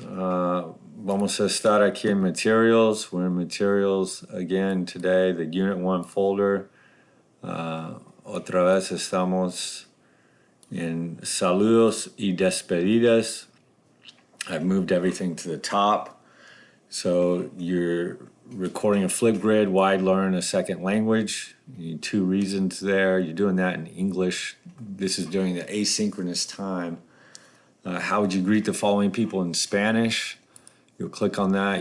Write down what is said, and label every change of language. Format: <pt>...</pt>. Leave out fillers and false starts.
<es>Vamos a estar aquí en Materials.</es> <en>We're in Materials again today, the Unit 1 folder.</en> <es>Otra vez estamos en Saludos y Despedidas.</es> <en>I've moved everything to the top. So you're recording a Flipgrid, why learn a second language? You need two reasons there. You're doing that in English. This is during the asynchronous time. How would you greet the following people in Spanish? You'll click on that.</en>